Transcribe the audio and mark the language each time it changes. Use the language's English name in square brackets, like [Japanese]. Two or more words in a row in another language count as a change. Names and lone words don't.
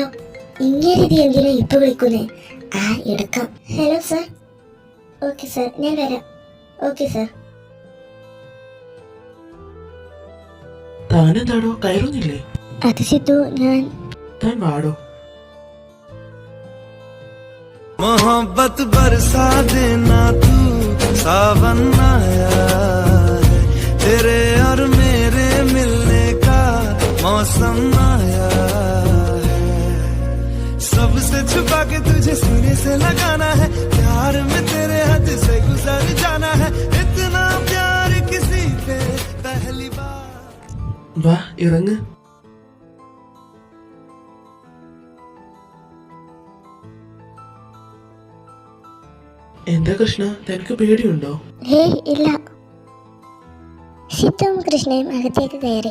[Malayalam] ഇങ്ങനെ എന്തിനാ ഇപ്പൊ വിളിക്കുന്നേ? ആ, എടുക്കാം. [English] hello sir. okay sir, [Malayalam] ഞാൻ വരാം. [English] okay sir. [Malayalam] താനെന്താടോ കയറുന്നില്ലേ? അത് സിദ്ധു, ഞാൻ താൻ വാടോ. [Hindi] मोहब्बत बरसा देना तू सावन आया है तेरे और मेरे मिलने का मौसम आया है सबसे छुपा के तुझे सीने से लगाना है प्यार में तेरे हद से गुजर जाना है इतना प्यार किसी पे पहली बार [Malayalam] വാ, ഇറങ്ങ്. എന്താ കൃഷ്ണ, തനിക്ക് പേടിയുണ്ടോ? ഹേയ്, ഇല്ല. സിദ്ധുവും കൃഷ്ണയും അകത്തേക്ക് കയറി.